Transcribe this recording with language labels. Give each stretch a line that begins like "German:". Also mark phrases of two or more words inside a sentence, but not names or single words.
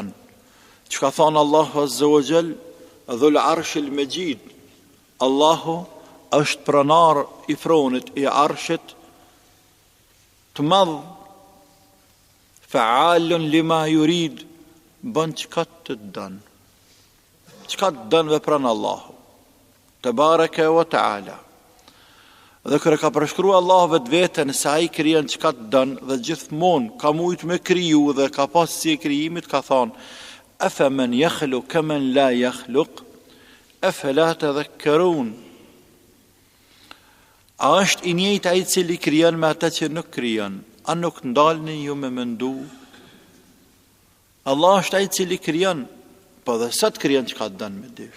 Albanian: Çka thon Allahu
Arabic: عز وجل, ذو العرش المجيد,
Albanian: Allahu është pronar i fronit i arshit të madh,
Arabic: فعال لما يريد,
Albanian: bën çka të dën. Çka të dën vepron Allahu
Arabic: تبارك وتعالى.
Albanian: Dhe kërë ka përshkru Allah vetë vetën se ai krijon çka të dën dhe gjithmonë ka mujt me kriju dhe ka pas si e krijimit, ka thonë
Arabic: أفمن يخلق كمن لا يخلق أفلا تذكرون.
Albanian: A është i njëjtë ai i cili krijon me ata që nuk krijon? A nuk ndalni ju me mendu? Allah është ai i cili krijon, po dhe sa të krijon çka të dën me dish.